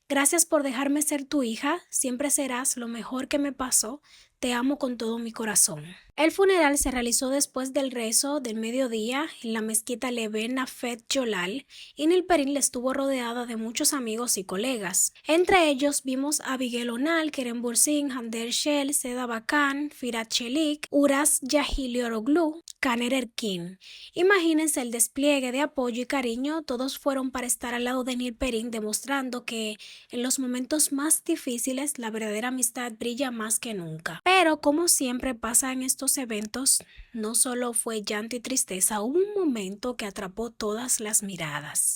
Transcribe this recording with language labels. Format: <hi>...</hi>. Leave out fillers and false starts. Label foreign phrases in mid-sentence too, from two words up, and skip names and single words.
<es>Gracias por dejarme ser tu hija, siempre serás lo mejor que me pasó, te amo con todo mi corazón. El funeral se realizó después del rezo del mediodía en la mezquita Levent Afet Jolal y Nilperin estuvo rodeada de muchos amigos y colegas. Entre ellos vimos a Abigail Onal, Kerem Bürsin, Hande Erçel, Seda Bakan, Firat Çelik, Uras Yahilioroglu, Caner Erkin. Imagínense el despliegue de apoyo y cariño, todos fueron para estar al lado de Nilperin, demostrando que en los momentos más difíciles la verdadera amistad brilla más que nunca. Pero como siempre pasa en estos eventos, no solo fue llanto y tristeza, hubo un momento que atrapó todas las miradas.</es>